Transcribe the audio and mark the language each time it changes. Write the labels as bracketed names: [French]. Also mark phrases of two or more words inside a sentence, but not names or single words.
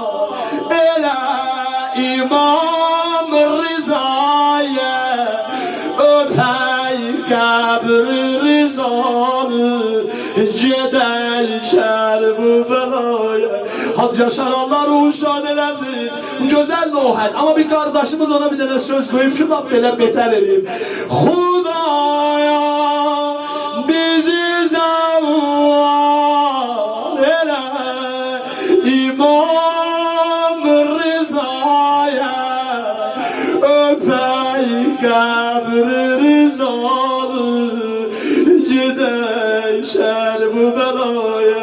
[Azerbaijani] Elə İmam Rızaya ötəy qəbri Rızanı gedək Kərbəlaya. Hacı Yaşar Allah ruhu şad eləsin. Gözəl nohət. [Turkish] Ama bir kardeşimiz ona bir tane söz koyup şunu [Azerbaijani] belə betər eləyib. Xudaya bizi zəvvar elə İmam Rızaya öpək qəbri Rızanı gedək Kərbəlaya.